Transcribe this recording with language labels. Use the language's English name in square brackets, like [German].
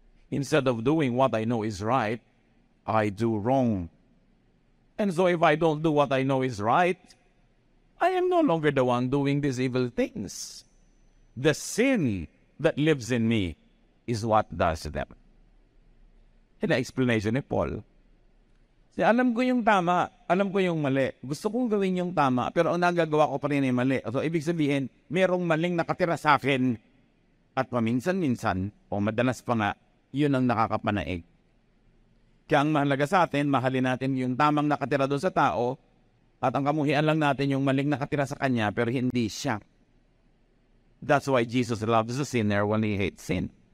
[English] Instead of doing what I know is right, I do wrong. And so if I don't do what I know is right, I am no longer the one doing these evil things. The sin that lives in me is what does them. [Filipino] Yan ang explanation ni Paul. Alam ko yung tama, alam ko yung mali. Gusto kong gawin yung tama, pero ang nagagawa ko pa rin ay mali. So, ibig sabihin, merong maling nakatira sa akin. At paminsan-minsan, o madalas pa nga, yun ang nakakapanaig. Kaya ang mahalaga sa atin, mahalin natin yung tamang nakatira doon sa tao, at ang kamuhian lang natin yung maling nakatira sa kanya, pero hindi siya. [English] That's why Jesus loves the sinner when he hates sin.